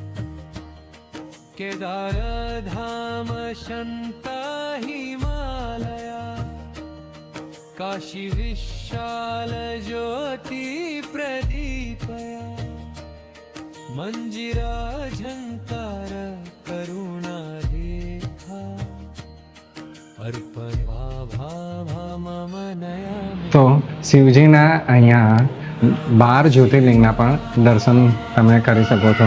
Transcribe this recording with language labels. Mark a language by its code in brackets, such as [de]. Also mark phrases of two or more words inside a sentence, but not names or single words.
[sa] केदारधाम शन्ता हिमालया काशी विशाल ज्योति प्रदीपया मंजिरा झंकार करुणा रेखा अर्पया भाभा मम नया [gu] તો શિવજીના અહીંયા 12 જ્યોતિર્લિંગના પણ દર્શન તમે કરી શકો છો.